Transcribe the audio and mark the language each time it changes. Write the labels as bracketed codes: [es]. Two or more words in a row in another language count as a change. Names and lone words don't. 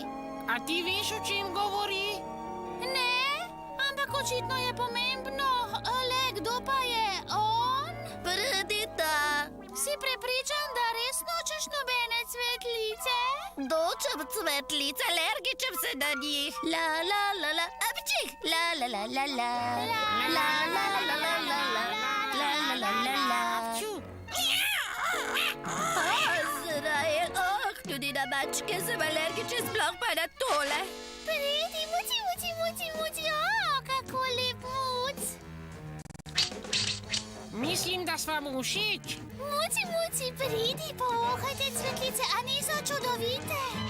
[sl] A ti veš, o čem govori? Ne, ampak očitno je pomembno. Le, kdo pa je on? Pridita. Si prepričan, da res nočeš nobene cvetlice? Nočem cvetlice, alergičem se na njih. La la la la, apčih. La la la la la. La la la la la la. La la la la la. Zraje, tudi na mačke sem alergičen, sploh pa na tole. Pridi, muci, kako lep muc. Mislim, da sva mu všeč. Muci, pridi, povohajte cvetlice, a niso čudovite?